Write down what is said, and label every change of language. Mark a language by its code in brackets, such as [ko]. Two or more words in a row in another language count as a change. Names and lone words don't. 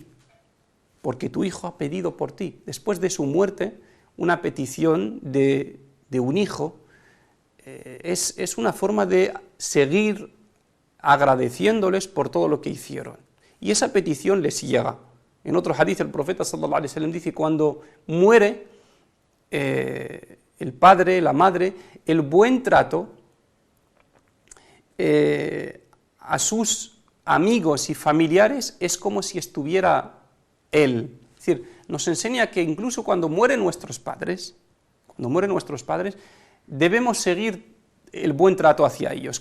[es] Porque tu hijo ha pedido por ti. Después de su muerte, una petición de un hijo es una forma de seguir agradeciéndoles por todo lo que hicieron. Y esa petición les llega. En otro hadith el profeta [ar] صلى الله عليه وسلم [es] dice, cuando muere el padre, la madre, el buen trato a sus amigos y familiares es como si estuviera él. Es decir, nos enseña que incluso cuando mueren nuestros padres, debemos seguir el buen trato hacia ellos.